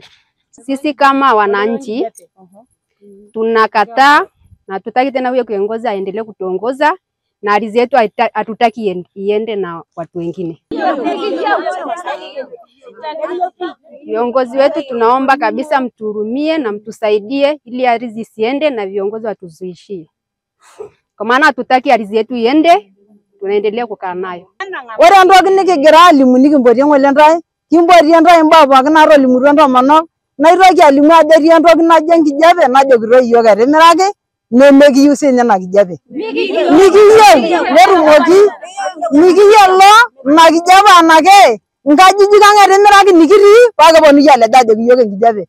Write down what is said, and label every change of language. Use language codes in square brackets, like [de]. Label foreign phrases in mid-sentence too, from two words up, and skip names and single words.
[sw] Sisi kama wananchi tunakataa na hatutaki tena huyo kiongozi aendelee kutuongoza, na ardhi yetu hatutaki iende na watu wengine. Viongozi wetu tunaomba kabisa mtuhurumie na mtusaidie ili ardhi isiende na viongozi watuzuishie. Kwa maana hatutaki ardhi yetu iende, tunaendelea kukaa nayo. [mas] Ore ntoki nikigira alimu nikimpotie ng'ole ntae, kimpotie ntae mbaa pookin naatolimutuo ntomonok, naitoki alimu ajo etii entoki najo enkijape najokitoi iyiok etimiraki nemekiyieu siinye ina kijape. Mikiyieu netumoki mikiyiolo ina kijape anake nkajijik ang etimiraki nikitii pakiponu alej ajoki iyiok enkijape.